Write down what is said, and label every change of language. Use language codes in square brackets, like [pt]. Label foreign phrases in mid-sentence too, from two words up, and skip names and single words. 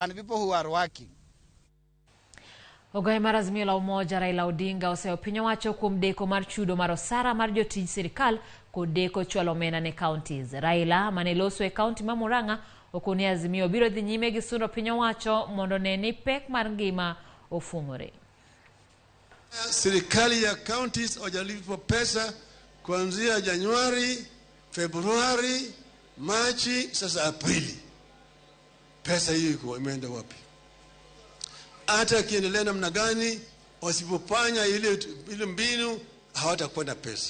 [en] and people who are working. [luo] Ogoye mar Azimio la Umoja Raila Odinga oseo piny owacho kuom deko mar chudo mar osara mar jotij sirkal kod deko chwalo omenda ne kaontis. Raila mane loso e kaunti ma Murang'a okoni Azimio biro dhi nyime gi sundo piny owacho mondo ne ni pek mar ngima ofung'ore. [sw] Serikali ya kauntis hajalipwa pesa kuanzia Januari, Februari, Machi, sasa Aprili. Pesa hiyo iko imeenda wapi? Hata kiendelea namna gani wasipofanya ile mbinu hawatakuwa na pesa.